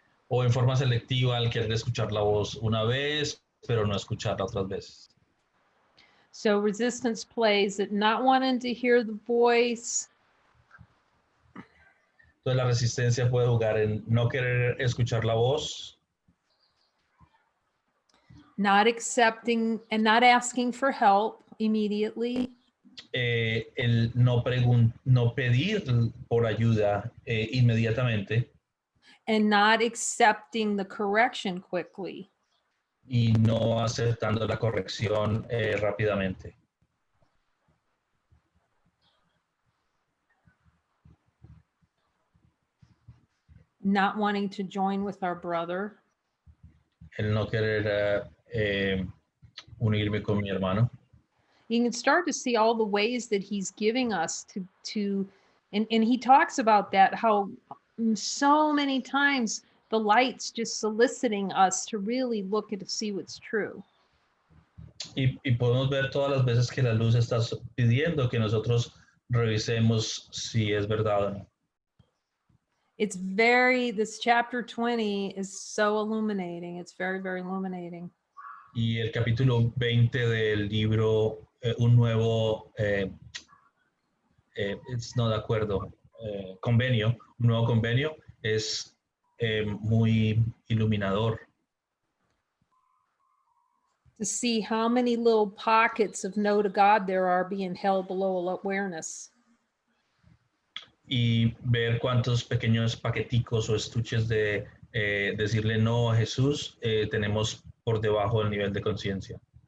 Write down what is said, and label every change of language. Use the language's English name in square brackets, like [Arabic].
[Spanish] O en forma selectiva al querer escuchar la voz una vez, pero no escucharla otras veces. [English] So resistance plays at not wanting to hear the voice, [Spanish] Entonces la resistencia puede jugar en no querer escuchar la voz, [English] not accepting and not asking for help immediately, [Spanish] el no pedir por ayuda inmediatamente [English] and not accepting the correction quickly. [Spanish] y no aceptando la corrección rápidamente. [English] Not wanting to join with our brother, [Spanish] El no querer unirme con mi hermano. [English] you can start to see all the ways that he's giving us to and he talks about that, how so many times the light's just soliciting us to really look and to see what's true. [Spanish] Y podemos ver todas las veces que la luz está pidiendo que nosotros revisemos si es verdad o no. [English] This chapter 20 is so illuminating. It's very, very illuminating. [Spanish] Y el capítulo 20 del libro, un nuevo, no de acuerdo, convenio, un nuevo convenio, es muy iluminador. [English] To see how many little pockets of no to God there are being held below awareness. [Spanish] Y ver cuántos pequeños paqueticos o estuches de decirle no a Jesús tenemos por debajo del nivel de conciencia.